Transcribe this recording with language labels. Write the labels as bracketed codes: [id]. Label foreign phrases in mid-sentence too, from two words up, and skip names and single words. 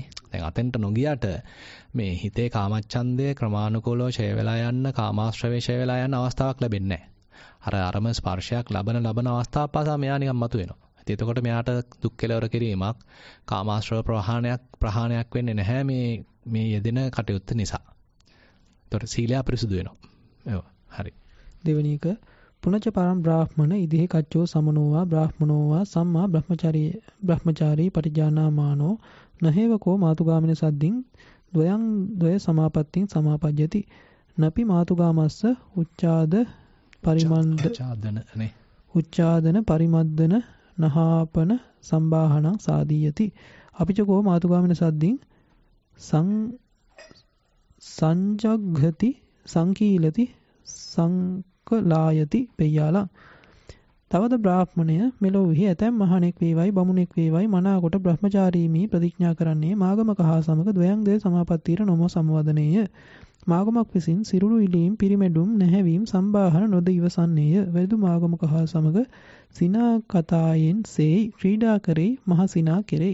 [si] දැන් අතෙන්ට නොගියට මේ හිතේ කාමච්ඡන්දය ක්‍රමානුකූලව ඡය වෙලා යන්න කාමාශ්‍රවේ ඡය වෙලා යන අවස්ථාවක් ලැබෙන්නේ නැහැ. අරම ස්පර්ශයක් ලබන අවස්ථාව පාසා මෙයා නිකන් මතුවෙනවා. එතකොට මෙයාට දුක් කෙලවර කිරීමක් කාමාශ්‍රව ප්‍රහාණයක් වෙන්නේ නැහැ මේ යෙදෙන කටයුත්ත නිසා. එතකොට සීලය අපිරිසුදු වෙනවා. හරි. දෙවෙනි එක [pi] පුනච පරම් බ්‍රාහ්මණ ඉදිහි කච්චෝ සමනෝවා බ්‍රාහ්මනෝවා සම්මා බ්‍රහ්මචාරී පටිජානාමානෝ නහේවකෝ මාතුගාමින සද්දින් ද්වයං ද්වය සමාපත්තින් සමාපජ්ජති නපි මාතුගාමස්ස උච්චාදන පරිමද්දන නහාපන සම්බාහනං සාදීයති අපිචකෝ මාතුගාමින සද්දින් සංජග්ඝති සංකීලති සංකලායති පෙය්‍යාලා. [si] තවද බ්‍රාහ්මණය මෙලොවෙහි ඇතැම් මහණෙක් වේවයි බමුණෙක් වේවයි මනාකොට බ්‍රහ්මචාරීමි ප්‍රතිඥා කරන්නේ මාගමක හා සමග ද්වයං ද්වය සමාපත්තියට නොම සමවදනේය. මාගමක් විසින් සිරුරු ඉලීම් පිරිමැඩුම් නැහැවීම් සම්බාහන නොද ඉවසන්නේය. වැදු මාගමක හා සමග සිනා කතායෙන් සේයි ක්‍රීඩා කරේ මහ සිනා කෙරේ.